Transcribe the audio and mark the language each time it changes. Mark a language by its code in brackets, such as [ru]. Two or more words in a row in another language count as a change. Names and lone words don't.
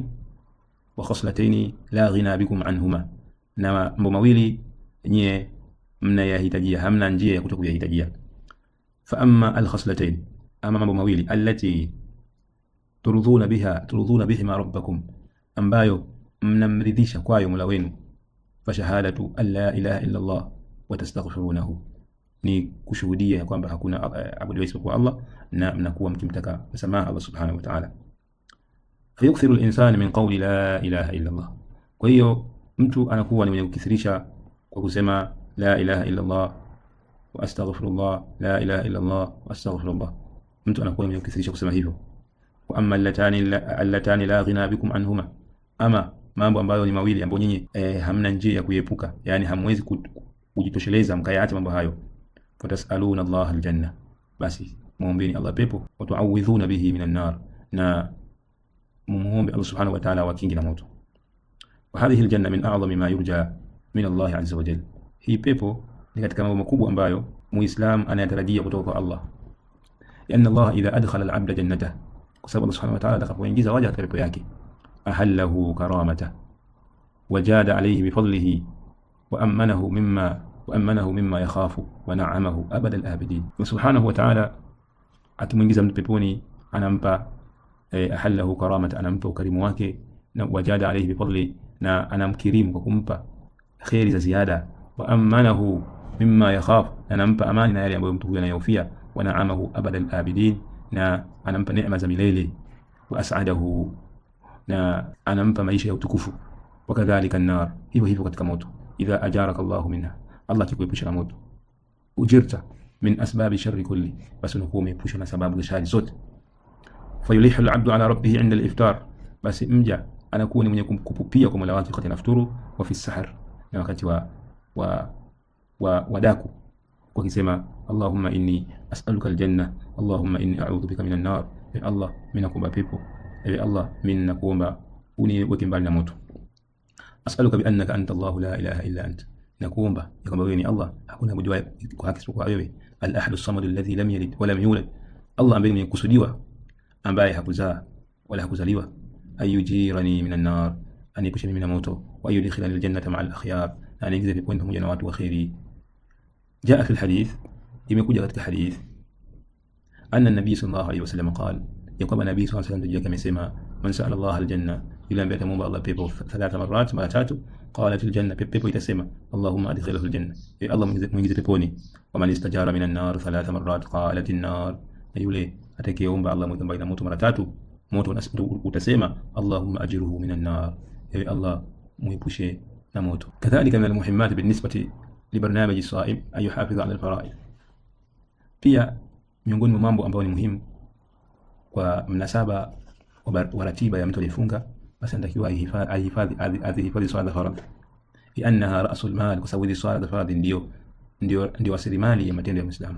[ar] و خصلتين لا غنى بكم عنهما, [sw] na mambo mawili nyie mnayahitajia, hamna njia ya kutokuyahitajia. [ar] فأما الخصلتان, [sw] ama mambo mawili, [ar] اللتان ترضون بهما ربكم, [sw] ambayo mnamridhisha kwayo Mola wenu. [ar] فشهادة أن لا إله إلا الله وتستغفرونه, [sw] ni kushuhudia kwamba hakuna abudu isipokuwa Allah na mnakuwa mkimtaka msamaha Allah [ar] سبحانه وتعالى. فيكثر الإنسان من قول لا إله إلا الله, [sw] kwa hiyo mtu anakuwa ni mwenye kukithirisha kwa kusema [ar] لا إله إلا الله وأستغفر الله, لا إله إلا الله وأستغفر الله, [sw] mtu anakuwa mwenye kukithirisha kusema hivyo. [ar] وأما اللتان لا غنى بكم عنهما, [sw] ama mambo ambayo ni mawili ambayo nyinyi hamna njia ya kuepuka, yani hamwezi kujitosheleza mkayaacha mambo hayo. [ar] فتسألون الله الجنة, [sw] basi muombeeni Allah pepo. [ar] وتعوذون به من النار, [sw] na muombe Allah [ar] سبحانه وتعالى [sw] wakingi na moto. [ar] وهذه الجنة من أعظم ما يرجى من الله عز وجل, [sw] hii pepo ni katika mambo makubwa ambayo muislam anayatarajia kutoka kwa Allah. [ar] إن الله إذا أدخل العبد جنته, [sw] kwa sababu Allah subhanahu wa ta'ala atakapoingiza waja katika pepo yake, [ar] أحله كرامته وجاد عليه بفضله وآمنه مما يخاف ونعمه أبد الآبدين. وسبحانه وتعالى [sw] akimuingiza mtu peponi anampa [ar] أحله كرامته, [sw] anampa ukarimu wake, na [ar] وجاد عليه بفضل, [sw] na anamkirimu kwa kumpa khairi za ziada. [ar] وآمنه مما يخاف, [sw] anampa amani na yale ambayo mtu huyo anayofia. [ar] ونعمه أبد الآبدين, [sw] na anampa neema za milele. [ar] وأسعده, [sw] na anampa maisha ya utukufu. [ar] وكذلك النار, [sw] hivyo katika moto. [ar] إذا أجارك الله منها, [sw] Allah akikuepusha na moto, [ar] أجرت من أسباب الشر كله, [sw] basi unakuwa umeepushwa na sababu za shari zote. [ar] فيلح العبد على ربه عند الإفطار, [sw] basi mja anakuwa ni mwenye kupupia kwa Mola wake wakati anafuturu, [ar] وفي السحر, [sw] na wakati wa daku, kwa kisema [ar] اللهم إني أسألك الجنة اللهم إني أعوذ بك من النار, [sw] ya Allah mimi nakuomba pepo, ya Allah mimi nakuomba uniweke mbali na moto. [ar] أسألك بأنك أنت الله لا إله إلا أنت, [sw] nakuomba ya kwamba wewe ni Allah, hakuna mmoja kwa haki isipokuwa wewe, [ar] الأحد الصمد الذي لم يلد ولم يولد, [sw] Allah ambaye ni kusudiwa, ambaye hakuzaa wala hakuzaliwa. [ar] أن يجيرني من النار, [sw] aniepushe mimi na moto. [ar] ويدخلني الجنة مع الأخيار, [sw] aniingize peponi pamoja na watu wa kheri. [ar] جاء في الحديث, [sw] imekuja katika hadith, [ar] أن النبي صلى الله عليه وسلم قال, [sw] ya kwamba nabii [ar] صلى الله عليه وسلم [sw] amesema, [ar] من سأل الله الجنة, [sw] yule ambaye atamuomba Allah pepo 3 marat, mara 3, [ar] قالت الجنة, [sw] pepo itasema [ar] اللهم أدخله الجنة, [sw] ya Allah muingize peponi. [ar] ومن استجار من النار 3 مرات، قالت النار, [sw] yule atakayeomba Allah mweke mbali na moto mara 3, moto utasema [ar] اللهم أجره من النار, [sw] ya Allah muepushe na moto. [ar] كذلك من المهمات بالنسبة لبرنامج الصائم أن يحافظ على الفرائض, [sw] pia miongoni mwa mambo ambayo ni muhimu kwa mnasaba wa ratiba ya mtu aliyefunga, basi anatakiwa ahifadhi swala za faradhi, [ar] لأنها رأس المال, [sw] kwa sababu swala za faradhi ndio rasilimali ya matendo ya Muislamu.